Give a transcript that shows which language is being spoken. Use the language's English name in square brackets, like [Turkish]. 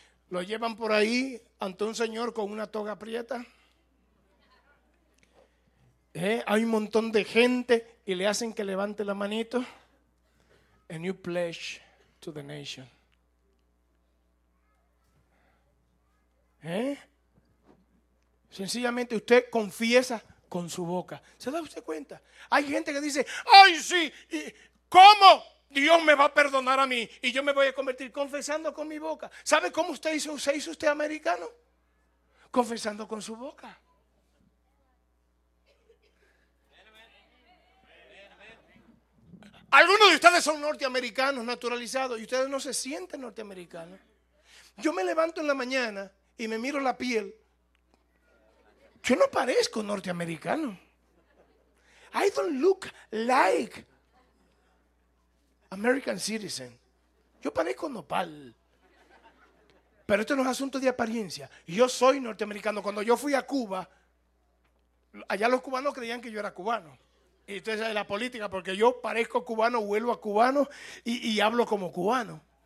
[Spanish] Lo llevan por ahí ante un señor con una toga aprieta. Hay un montón de gente y le hacen que levante la manito. [English] A new pledge to the nation. [Spanish] Sencillamente usted confiesa con su boca. ¿Se da usted cuenta? Hay gente que dice, ¡ay sí! ¿Cómo Dios me va a perdonar a mí? Y yo me voy a convertir confesando con mi boca. ¿Sabe cómo se hizo usted americano? Confesando con su boca. Algunos de ustedes son norteamericanos naturalizados y ustedes no se sienten norteamericanos. Yo me levanto en la mañana y me miro la piel. Yo no parezco norteamericano. [English] I don't look like American citizen. [Spanish] Yo parezco nopal. Pero esto no es asunto de apariencia. Yo soy norteamericano. Cuando yo fui a Cuba, allá los cubanos creían que yo era cubano. Y entonces la política, porque yo parezco cubano, vuelvo a cubano y hablo como cubano.